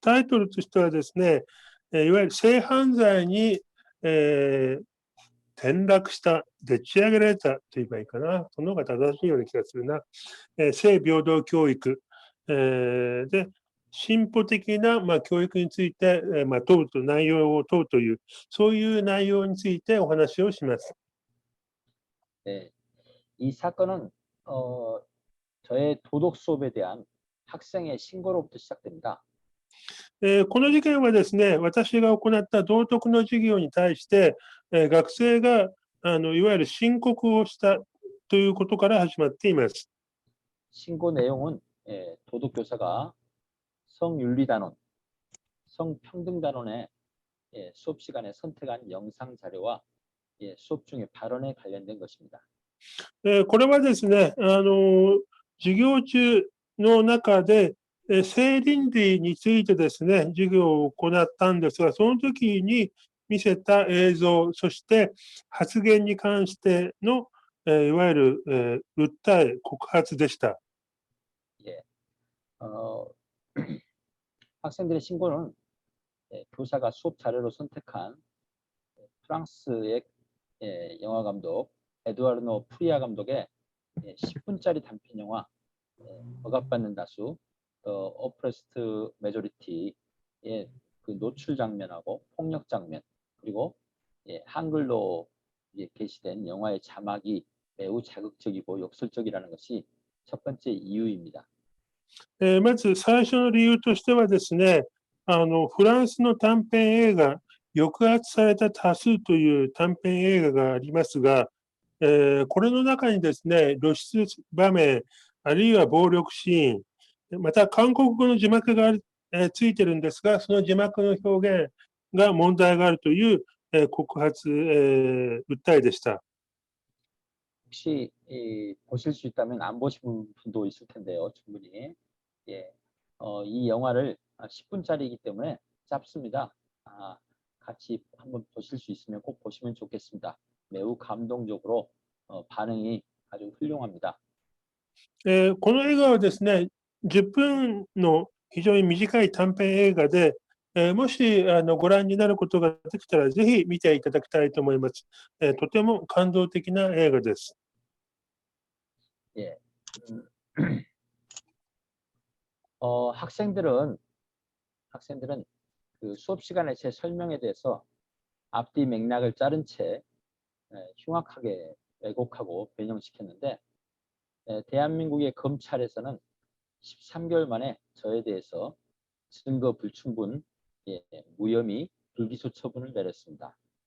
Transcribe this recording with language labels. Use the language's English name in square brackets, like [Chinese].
[Japanese] タイトルとしてはですね、いわゆる性犯罪に、転落した、でっち上げられたと言えばいいかな。その方が正しいような気がするな。性平等教育、で、進歩的な、教育について、内容を問うという、そういう内容についてお話をします。 [Korean] 네, 이 사건은 저의 도덕 수업에 대한 학생의 신고로부터 시작됩니다. [Japanese] この事件はですね、私が行った道徳の授業に対して、学生がいわゆる申告をしたということから始まっています。 [Korean] 신고 내용은 도덕 교사가 성윤리단원, 성평등단원의 수업 시간에 선택한 영상 자료와 수업 중의 발언에 관련된 것입니다. [Japanese] これはですね、授業中の中で、性倫理についてですね、授業を行ったんですが、その時に見せた映像、そして発言に関しての、いわゆる、訴え、告発でした。 [Korean] 예, 학생들의 신고는 교사가 수업 자료로 선택한 프랑스의 영화 감독 에두아르노 프리아 감독의 10분짜리 단편 영화 억압받는 다수 The Oppressed Majority의 그 노출 장면하고 폭력 장면 그리고 한글로 게시된 영화의 자막이 매우 자극적이고 욕설적이라는 것이 첫 번째 이유입니다. [Japanese] まず最初の理由としてはですね、フランスの短編映画、抑圧された多数という短編映画がありますが、これの中にですね、露出場面、あるいは暴力シーン、また韓国語の字幕がついてるんですが、その字幕の表現が問題があるという、告発、訴えでした。 [Korean] 혹시 보실 수 있다면 안 보신 분도 있을 텐데요. 충분히. 이 영화를 10분짜리이기 때문에 짧습니다. 같이 한번 보실 수 있으면 꼭 보시면 좋겠습니다. 매우 감동적으로 반응이 아주 훌륭합니다. [Japanese] この映画はですね、10分の非常に短い短編映画で、もしご覧になることができたら、ぜひ見ていただきたいと思います。とても感動的な映画です。 [Korean] 예. 학생들은 그 수업 시간에 제 설명에 대해서 앞뒤 맥락을 자른 채 흉악하게 왜곡하고 변형시켰는데 대한민국의 검찰에서는 13개월 만에 저에 대해서 증거 불충분, 무혐의, 불기소 처분을 내렸습니다.